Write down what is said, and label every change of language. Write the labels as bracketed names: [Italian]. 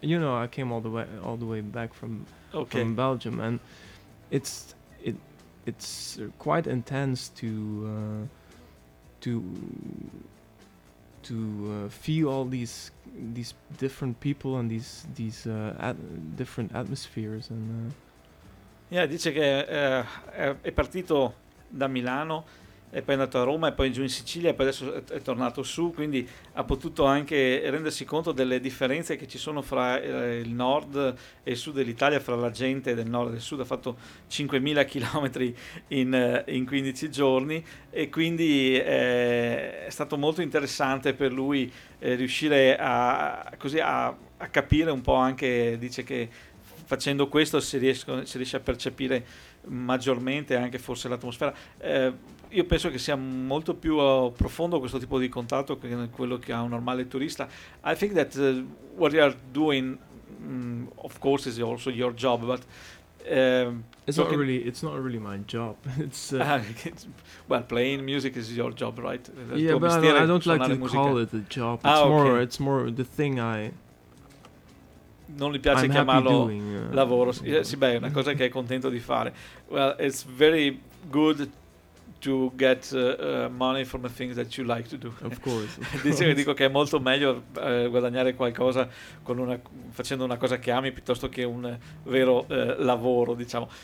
[English] You know, I came all the way back from Belgium, and it's quite intense to feel all these different people and these different atmospheres. And [Italian] yeah, dice che è partito da Milano e poi è andato a Roma e poi giù in Sicilia e poi adesso è tornato su, quindi ha potuto anche rendersi conto delle differenze che ci sono fra il nord e il sud dell'Italia, fra la gente del nord e del sud. Ha fatto 5.000 chilometri in 15 giorni e quindi è stato molto interessante per lui riuscire a capire un po' anche, dice che facendo questo si riesce a percepire maggiormente anche forse l'atmosfera. Io penso che sia molto più profondo questo tipo di contatto che quello che ha un normale turista. [English] I think that what you are doing, of course, is also your job, but it's not really my job. It's well, playing music is your job, right? Yeah, but I don't like to call it a job. It's more the thing I. [Italian] Non gli piace chiamarlo lavoro. Sì, beh, è una cosa che è contento di fare. [English] Well, it's very good to get money from the things that you like to do. Of course. [Italian] Dico che è molto meglio guadagnare qualcosa facendo una cosa che ami piuttosto che un vero lavoro, diciamo.